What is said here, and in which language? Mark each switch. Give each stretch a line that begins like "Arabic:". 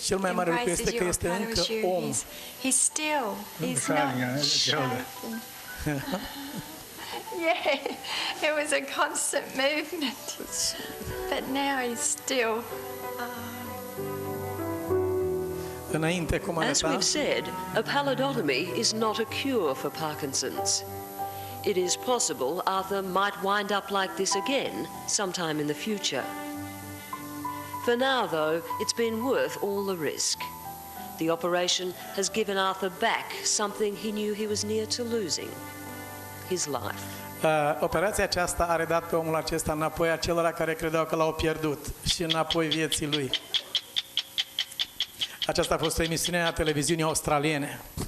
Romanian: Cel mai mare lucru este că este încă om.
English: He's still. He's not shaken. Yeah, it was a constant movement. But now he's still.
Romanian: Înainte, cum
English: As
Romanian: arăta?
English: we've said, a pallidotomy is not a cure for Parkinson's. It is possible Arthur might wind up like this again sometime in the future. For now, though, it's been worth all the risk. The operation has given Arthur back something he knew he was near to losing: his life.
Romanian: Operația aceasta a redat pe omul acesta înapoi acelora care credeau că l-au pierdut și înapoi vieții lui. Aceasta a fost o emisiune a televiziunii australiene.